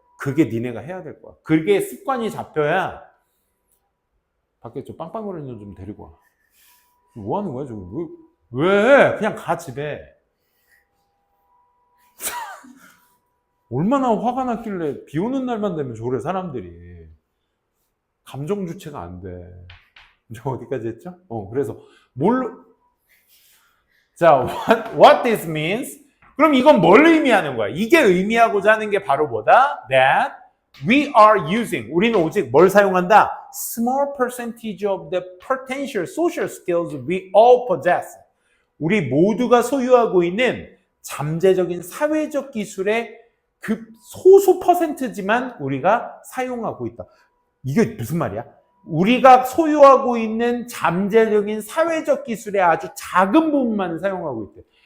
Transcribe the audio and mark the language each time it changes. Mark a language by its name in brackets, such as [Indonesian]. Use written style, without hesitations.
[Korean] 그게 니네가 해야 될 거야. 그게 습관이 잡혀야 밖에 좀 빵빵거리는 놈 좀 데리고 와. 뭐 하는 거야 지금? 왜? 그냥 가 집에. 얼마나 화가 났길래 비 오는 날만 되면 저래 사람들이. 감정 주체가 안 돼. 이제 어디까지 했죠? 그래서 자, [English] what this means? [Korean] 그럼 이건 뭘 의미하는 거야? 이게 의미하고자 하는 게 바로 뭐다? [English] That we are using. [Korean] 우리는 오직 뭘 사용한다? [English] Small percentage of the potential social skills we all possess. [Korean] 우리 모두가 소유하고 있는 잠재적인 사회적 기술의 그 소수 퍼센트지만 우리가 사용하고 있다. 이게 무슨 말이야? 우리가 소유하고 있는 잠재적인 사회적 기술의 아주 작은 부분만 사용하고 있대.